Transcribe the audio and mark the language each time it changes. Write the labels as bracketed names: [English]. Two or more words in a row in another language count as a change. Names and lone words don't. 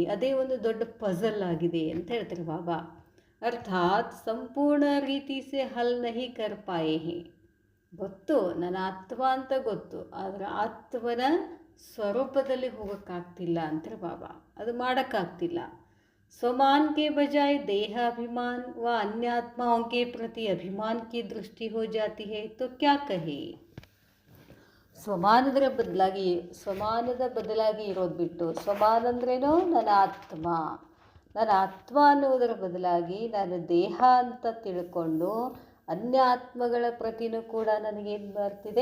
[Kannada] ಅದೇ ಒಂದು ದೊಡ್ಡ ಪಜಲ್ ಆಗಿದೆ ಅಂತ ಹೇಳ್ತಾರೆ ಬಾಬಾ. ಅರ್ಥಾತ್ [Hindi] संपूर्ण रीति से हल नहीं कर पाए हैं. [Kannada] ಗೊತ್ತು, ನಾನು ಆತ್ಮ ಅಂತ ಗೊತ್ತು, ಆದರೆ ಆತ್ಮನ ಸ್ವರೂಪದಲ್ಲಿ ಹೋಗೋಕ್ಕಾಗ್ತಿಲ್ಲ ಅಂತಾರೆ ಬಾಬಾ. ಅದು ಮಾಡೋಕ್ಕಾಗ್ತಿಲ್ಲ. [Hindi] स्वमान के बजाय देहाभिमान व अन्य आत्माओं के प्रति अभिमान की दृष्टि हो जाती है तो क्या कहे. [Kannada] ಸ್ವಮಾನದ ಬದಲಾಗಿ ಇರೋದು ಬಿಟ್ಟು, ಸ್ವಮಾನ ಅಂದ್ರೇನೋ ನನ್ನ ಆತ್ಮ ಅನ್ನೋದರ ಬದಲಾಗಿ ನಾನು ದೇಹ ಅಂತ ತಿಳ್ಕೊಂಡು ಅನ್ಯ ಆತ್ಮಗಳ ಪ್ರತಿನೂ ಕೂಡ ನನಗೇನು ಬರ್ತಿದೆ?